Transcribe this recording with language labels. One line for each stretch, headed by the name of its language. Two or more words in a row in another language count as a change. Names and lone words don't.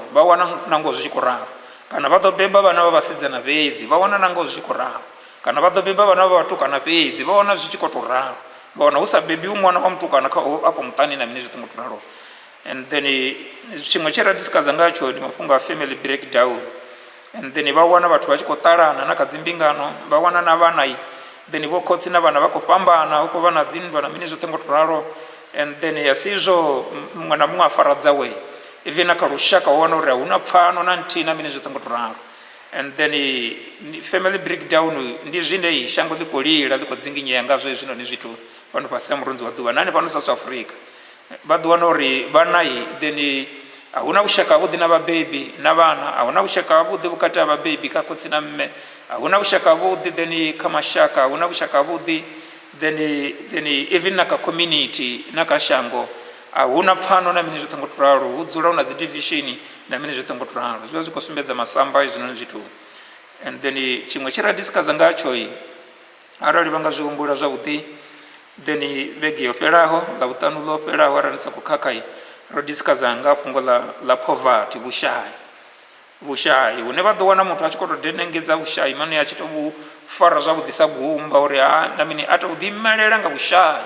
Venda: Vha wana nangoho zwi tshi khou ralo kana vha ḓo beba vhana vha vhasidzana fhedzi vha wana nangoho zwi tshi khou ralo kana vha ḓo beba vhana vha vhatukana fhedzi vha wana zwi tshi khou to ralo. Vha wana hu sa bebiwi ṅwana wa mutukana afho muṱani na mini zwo ṱongo to ralo.
English: And then
Venda: tshiṅwe tshe ra discussa ngatsho ndi mafhungo a
English: family breakdown. And then
Venda: vha wana vhathu vha tshi khou ṱalana na kha dzimbingano vha wana na vhana then vho khotsi na vhana vha khou fhambana hu khou vha na dzinndwa na mini zwo ṱongo to ralo.
English: And then
Venda: ya si izwo muṅwe na muṅwe a fara dzawe even na kha lushaka wa wana uri a hu na pfano na nthihi na mini zwo ṱongo to ralo.
English: And then family breakdown
Venda: ndi zwine shango ḽi khou lila ḽi khou dzinginyea ngazwo hezwinoni zwithu fhano fhasi ha murunzi wa ḓuvha nane fhano South Africa. Vha ḓo wana uri vhana then a hu na vhushaka havhuḓi na vhabebi na vhana a hu na vhushaka havhuḓi vhukati ha vhabebi kha khotsi na mme a hu na vhushaka havhuḓi then kha mashaka a hu na vhushaka havhuḓi then even na kha community na kha shango a hu na pfano na mini zwo ṱongo to ralo hu dzula hu na dzi division na mini zwo ṱongo to ralo. Zwi vha zwi khou sumbedza masamba hezwinoni zwithu.
English: And then
Venda: tshiṅwe tshi ra discussa ngatsho arali vha nga zwi humbula zwavhuḓi then vhege yo fhelaho ḽa vhuṱanu ḽo fhelaho arali sa khou khakha ro discussa nga fhungo ḽa poverty vhushayi hune vha ḓo wana muthu a tshi khou tou denengedza vhushayi mane a tshi tou vhu fara zwavhuḓisa gumba uri na mini a tou ḓiimelela nga vhushayi.